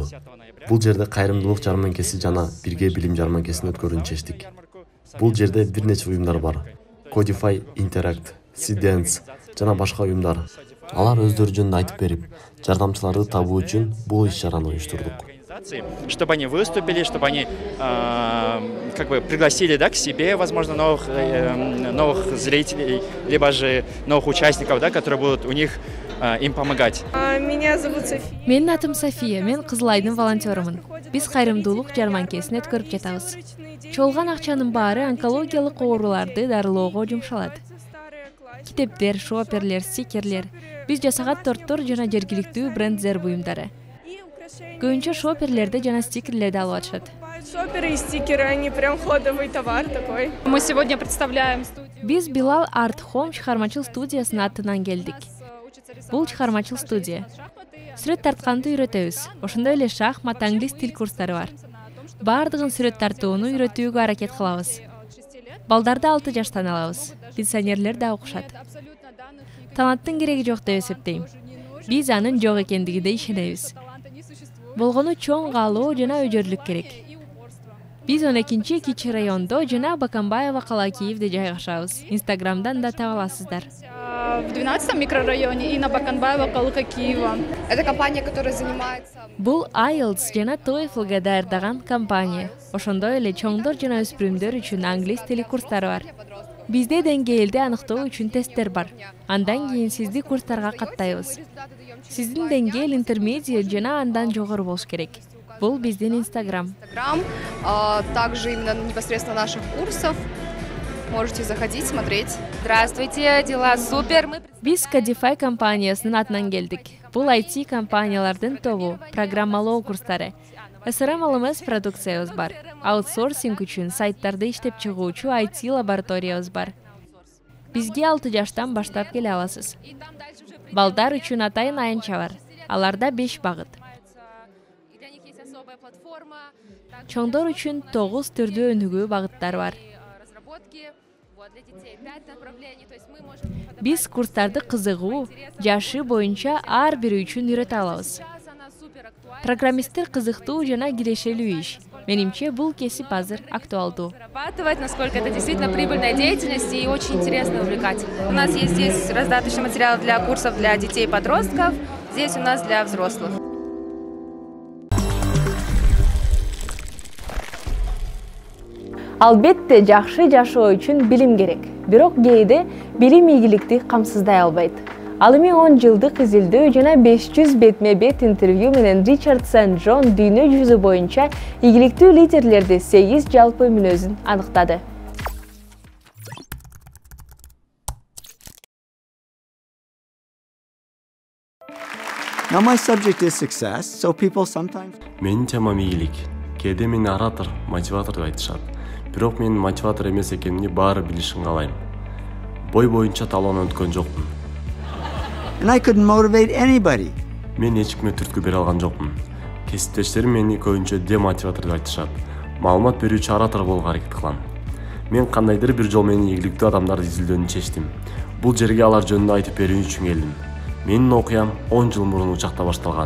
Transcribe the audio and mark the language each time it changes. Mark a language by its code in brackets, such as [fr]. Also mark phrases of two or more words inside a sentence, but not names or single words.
[ky] Бул жерде кайрымдуулук жарманкеси жана бирге билим жарманкесин өткөрүүнү чечтик. Бул жерде бир нече уюмдар бар. Codify, Interact, Sidance жана башка уюмдар. Алар өздөрү жөнүндө айтып берип, жардамчыларды табуу үчүн бул иш-чараны уюштурдук. [ru] Чтобы они выступили, чтобы они пригласили, к себе, возможно, новых зрителей, либо же новых участников, которые будут у них им помогать. Меня зовут София. [ky] Менин атым София, мен Кызылайдын волонтерумун. Биз кайрымдуулук жарманкесин өткөрүп жатабыз. Чогулган акчанын баары онкологиялык ооруларды дарылоого жумшалат. Китептер, шоперлер, стикерлер, биз жасаган торттор жана жергиликтүү бренддер буюмдары. Көбүнчө шоперлерди жана стикерлерди алып атышат. [ru] Шоперы и стикеры, они прям ходовый товар такой. Мы сегодня представляем [ky] Биз Билал Арт Home чыгармачыл студиясынын атынан келдик. Бул чыгармачыл студия. Сүрөт тартканды үйрөтөбүз. Ошондой эле шахмат, англис тил курстары бар. Бардыгын сүрөт тартууну үйрөтүүгө аракет кылабыз. Балдарды 6 жаштан алабыз. Пенсионерлер да окушат. Таланттын кереги жок деп эсептейм. Биз анын жок экендигине ишенебиз. Болгону чоң каалоо жана өжөрлүк керек. Биз 12-2 райондо жана Бакамбаева кала Киевде жайгашабыз. Инстаграмдан да таба аласыздар. [ru] в 12-м микрорайоне и на Баканбаева калыка Киева. Это компания, которая занимается... [ky] Бул IELTS жана TOEFL-га даярдаган компания. Ошондой эле чоңдор жана өспүрүмдөр үчүн англис тили курстары бар. Бизде деңгээлди аныктоо үчүн тесттер бар. Андан кийин сизди курстарга каттайбыз. Сиздин деңгээл интермедиат жана андан жогору болуш керек. Бул биздин Инстаграм. [ru] Также именно непосредственно наших курсов. Можете заходить, смотреть. Здравствуйте, дела супер. [ky] Биз Codify компаниясынын атынан келдик. Бул IT компаниялардын тобу, программалоо курстары. SRM LMS продукциябыз бар. Аутсорсинг үчүн сайттарды иштеп чыгуучу IT лабораториябыз бар. Бизге 6 жаштан баштап келе аласыз. Балдар үчүн атайын аянча бар. Аларда 5 багыт. Чоңдор үчүн 9 түрдүү өнүгүү багыттар бар. Биз курстарды кызыгуу, жашы боюнча ар бири үчүн үйрөтө алабыз. Программисттер кызыктуу жана кирешелүү иш. Менимче, бул кесип азыр актуалдуу. [ru] Насколько это действительно прибыльная деятельность и очень интересно и увлекательно. У нас есть здесь раздаточный материал для курсов для детей и подростков, здесь у нас для взрослых. [ky] Албетте, жакшы жашоо үчүн билим керек. Бирок кээде билим ийгиликти камсыздай албайт. Ал эми 10 жылдык изилдөө жана 500 бетме-бет интервью менен Ричард Сент-Джон дүйнө жүзү боюнча ийгиликтүү лидерлерди 8 жалпы мүнөзүн аныктады. [en] Now my subject is success, so people sometimes... [ky] Менин темам ийгилик. Кээде мени оратор, мотиватор деп айтышат. Бирок мен мотиватор эмес экенине баары билишин каалайм. Бой боюнча талоон өткөн жокмун. [en] And I couldn't motivate anybody. [ky] Мен эч кимге түрткү бере алган жокмун. Кесиптештерим мени көбүнчө демотиватор деп айтышат. Маалымат берүүчү оратор болууга аракет кылам. Мен кандайдыр бир жол менен ийгиликтүү адамдарды изилдөөнү чечтим. Бул жерге алар жөнүндө айтып берүү үчүн келдим. Менин окуям 10 жыл мурун учакта башталган.